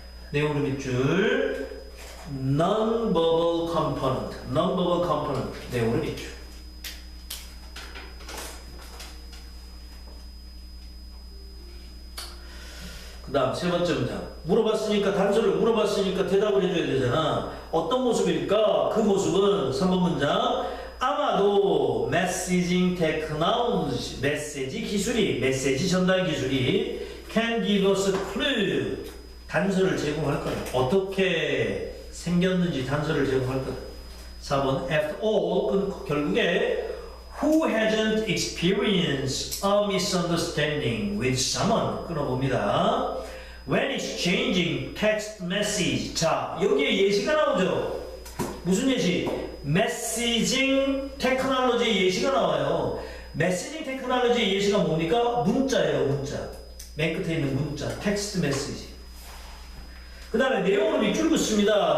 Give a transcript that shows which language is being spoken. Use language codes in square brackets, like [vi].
[ko] 내용을 밑줄. [en] Non-verbal component. [ko] 내용을 밑줄. 그 다음 세 번째 문장. 단서를 물어봤으니까 대답을 해줘야 되잖아. 어떤 모습일까? 그 모습은 3번 문장. 아마도 메시지 전달 기술이 [en] can give us a clue. [ko] 단서를 제공할 거야. 어떻게 생겼는지 단서를 제공할 거야. [en] 4번 after all. [ko] 결국에 [en] who hasn't experienced a misunderstanding with someone. [ko] 끊어봅니다. [en] When exchanging text message. [ko] 자, 여기에 예시가 나오죠. 무슨 예시? 메시징 테크놀로지 예시가 나와요. 메시징 테크놀로지 예시가 뭡니까? 문자예요, 문자. 맨 끝에 있는 문자, 텍스트 메시지. 그 다음에 내용을 밑줄 긋습니다.